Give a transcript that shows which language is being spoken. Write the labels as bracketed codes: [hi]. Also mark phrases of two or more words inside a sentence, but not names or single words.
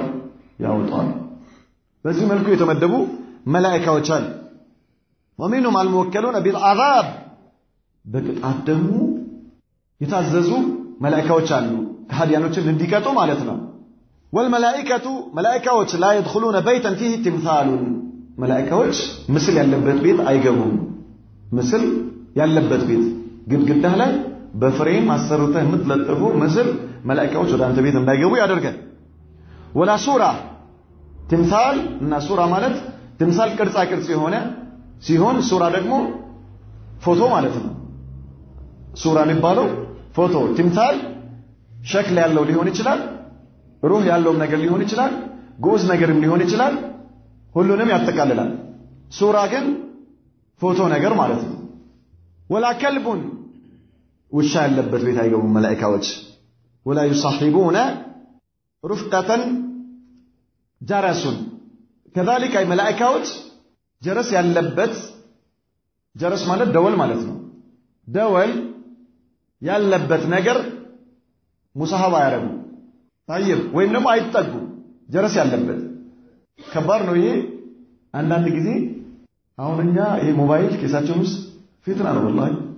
[am] ያወጣዋል። በዚህ መልኩ የተመደቡ መላእክቶች አሉ። [ar] ومنهم الموكلون بالعذاب [am] በቅጣት ደግሞ የታዘዙ መላእክቶች አሉ ከሃዲያኖችን እንዲቀጡ ማለት ነው። [ar] والملائكة ملائكة لا يدخلون بيتا فيه تمثال ملائكة [am] مثل ያለበት ቤት አይገቡም። مثل ያለበት ቤት ግድግዳህ ላይ በፍሬም አሰርተህ የምትለጥፉ ምስል መላእክቶች ወደ አንተ ቤት እንዳይገቡ ያደርጋል። ولا ሱራ تمثال እና ሱራ ማለት تمثال ቅርጻ ቅርጽ የሆነ ሲሆን ሱራ ደግሞ ፎቶ ማለት ነው። ሱራ የሚባለው ፎቶ تمثال ሸክል ያለው ሊሆን ይችላል፣ ሩህ ያለው ነገር ሊሆን ይችላል፣ ጎዝ ነገርም ሊሆን ይችላል። ሁሉንም ያጠቃልላል። ሱራ ግን ፎቶ ነገር ማለት ነው። [ar] ولا كلب [am] ውሻ ያለበት ቤት አይገቡም መላእክቶች። [ar] ولا يصاحبون رفقة جرس كذلك أي ملائكة جرس [am] ያለበት ጀረስ ማለት ደወል ማለት ነው። ደወል ያለበት ነገር ሙሳሃባ ያረጉ طيب ወይም ደግሞ አይጠጉ ጀረስ ያለበት ከባድ ነው ይሄ አንዳንድ ጊዜ አሁን እኛ ይሄ ሞባይል ኬሳችን ውስጥ ፊትና ነው والله